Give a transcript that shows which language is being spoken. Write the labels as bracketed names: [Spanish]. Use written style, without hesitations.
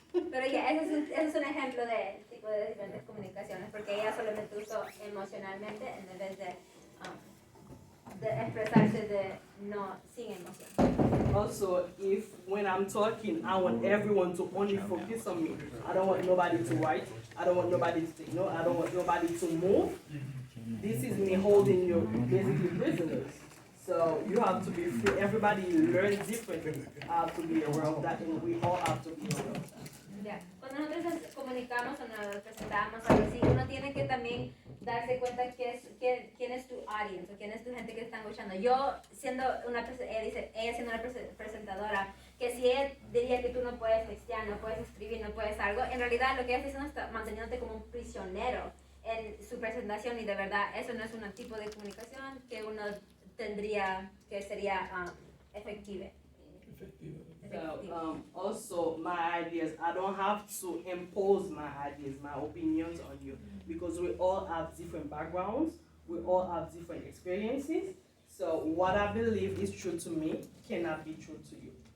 [Spanish] Pero ya, ese es un ejemplo de tipo de diferentes comunicaciones, porque ella solamente usó emocionalmente en vez de expresarse sin emoción. [English] Also, if when I'm talking, I want everyone to only focus on me. I don't want nobody to write. I don't want nobody to take note. I don't want nobody to move. This is me holding you basically prisoners. So you have to be free. Everybody learns differently. I have to be aware of that, and we all have to be aware of that. [Spanish] Ya. Cuando nosotros nos comunicamos o nos presentamos algo así, uno tiene que también darse cuenta quién es tu audience o quién es tu gente que está escuchando. Yo siendo ella siendo una presentadora, que si ella diría que tú no puedes textear, no puedes escribir, no puedes algo, en realidad lo que ella está haciendo es manteniéndote como un prisionero en su presentación, y de verdad eso no es un tipo de comunicación que uno tendría, que sería efectiva. [English] So, also my ideas, I don't have to impose my ideas, my opinions on you, because we all have different backgrounds, we all have different experiences. So what I believe is true to me cannot be true to you.